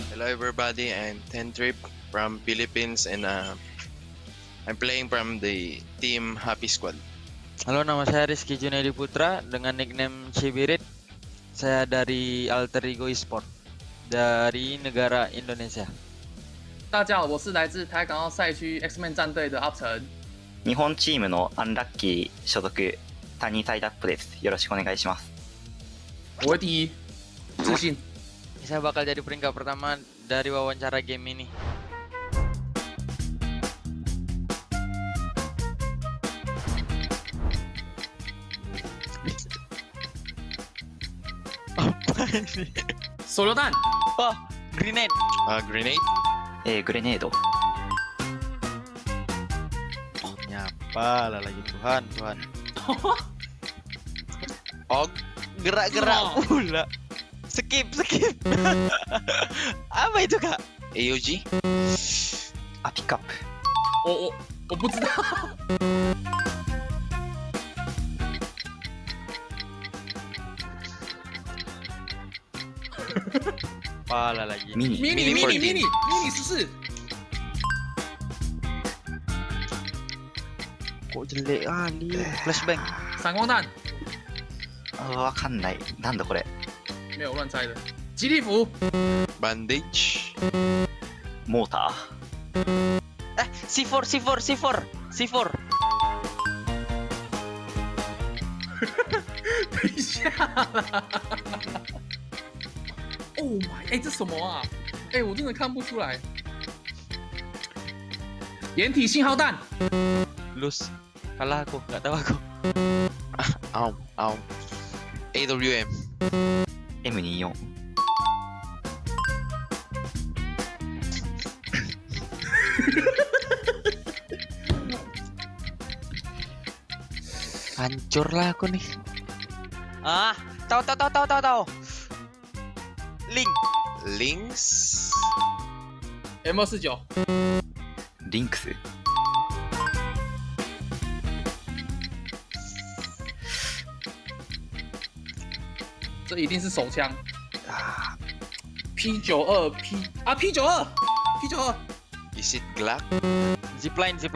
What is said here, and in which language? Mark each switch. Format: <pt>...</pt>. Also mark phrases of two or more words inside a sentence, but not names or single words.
<en>everybody, I'm Tentrip from Philippines and I'm playing from the team Happy Squad.</en> <id>Halo, nama saya Rizky Junaidi Putra dengan nickname Cibirit. Saya dari Alter Ego Esports dari negara Indonesia.</id> <zh>大家好，我是来自台港澳赛区 X-Men 战隊的阿成。</zh> <ja>日本チームのアンラッキー所属谷サイダップです。よろしくお願いします。</ja> <zh>我会第一，自信。</zh> <id>Saya bakal jadi peringkat pertama dari wawancara game ini. Apa ini?</id> <zh>手榴弹，</zh> <en>Oh, grenade. Grenade.</en> <ja>グレネード。</ja> <id>Nyapa lah lagi Tuhan. Og. Gerak-gerak pula. Skip. Apa itu, Kak? AOG.</id> <ja>ピックアップ。</ja> <zh>我不知道。</zh> <id>Pala lagi.</id> <en>Mini</en> <zh>迷你14，</zh> <id>Kok jelek kali. Flashbang.</id> <zh>闪光弹，</zh> <ja>わかんない。なんだこれ。</ja> <zh>没有乱猜的。吉利服，</zh> <en>Bandage.</en> <ja>モータ</ja> <en>C4.</en> <zh>等一下啦。</zh> <en>Oh my，</en> <zh>这什么啊？我真的看不出来。掩体信号弹，</zh> <en>Lose.</en> <id>Kalah aku, nggak tahu aku. Ow.</id> <en>AWM. ー、M24。</en> <id>Hancur lah aku nih. Tahu.</id> <en>Link. Links. M249，</en> <ja>リンクス。</ja> <zh>这一定是手枪。P92 P92。</zh> <en>Is it Glock? Zipline.</en>